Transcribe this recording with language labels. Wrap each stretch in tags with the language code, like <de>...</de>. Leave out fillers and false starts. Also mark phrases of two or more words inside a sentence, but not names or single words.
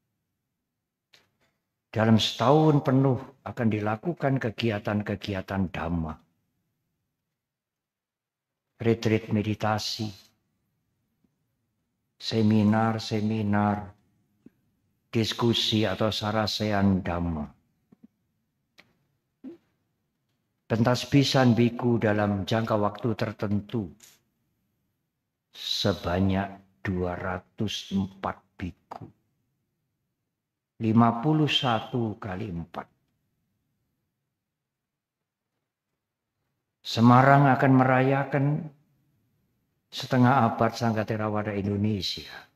<id>Dalam setahun penuh akan dilakukan kegiatan-kegiatan dhamma. Retreat meditasi, seminar-seminar, diskusi atau sarasean dhamma. Pentasbisan biku dalam jangka waktu tertentu sebanyak 204 biku. 51 kali 4. Semarang akan merayakan setengah abad Sangga Theravada Indonesia.</id>